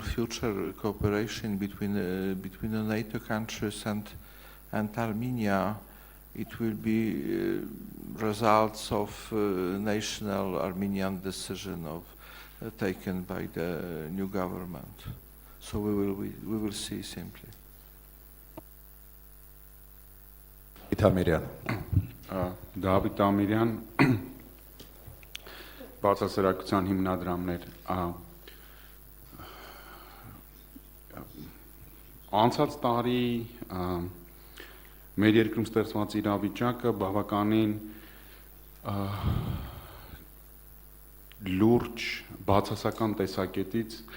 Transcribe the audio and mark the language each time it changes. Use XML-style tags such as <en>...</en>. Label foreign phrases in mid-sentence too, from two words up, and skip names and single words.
<en>future cooperation between the NATO countries and Armenia, it will be results of national Armenian decision taken by the new government. So we will see simply. Itamiryan.</en> <hy>Դավիթ Ամիրյան, բարձրասրակության հիմնադրամներ, անցած տարի մեր երկրում ստեղծված իրավիճակը բավականին լուրջ բացասական տեսակետից</hy>